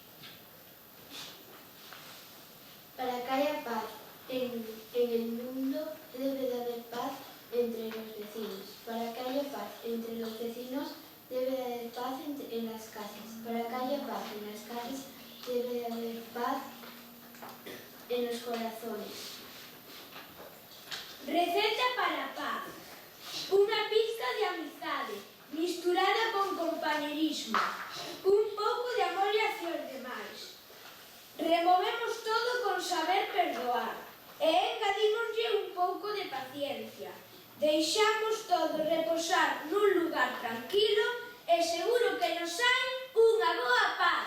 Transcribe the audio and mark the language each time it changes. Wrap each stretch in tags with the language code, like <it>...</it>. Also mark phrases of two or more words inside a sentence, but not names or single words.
<es>Para que haya paz en el mundo, debe de haber paz entre los vecinos. Para que haya paz entre los vecinos, debe de haber paz en las casas. Para que haya paz en las casas, debe de haber paz en los corazones.</es> <gl>Receta para a paz. Unha pizca de amizade, misturada con compañerismo. Un pouco de amor hacia os demais. Removemos todo con saber perdoar. E engadímoslle un pouco de paciencia. Deixamos todo reposar nun lugar tranquilo e seguro que nos hai unha boa paz.</gl>